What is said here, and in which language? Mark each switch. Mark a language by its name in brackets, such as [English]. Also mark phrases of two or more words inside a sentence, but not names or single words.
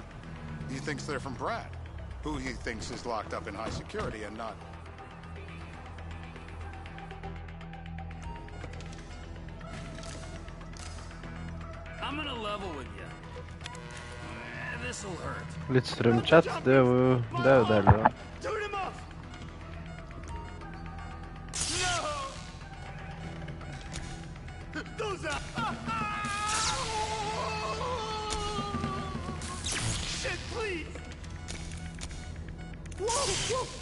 [English] He thinks they're from Brad, who he thinks is locked up in high security and not... I'm gonna level with you. This'll hurt. [Norwegian] Litt strømchat, det er jo deilig da. [English] Turn him off! No! Those are... Whoa!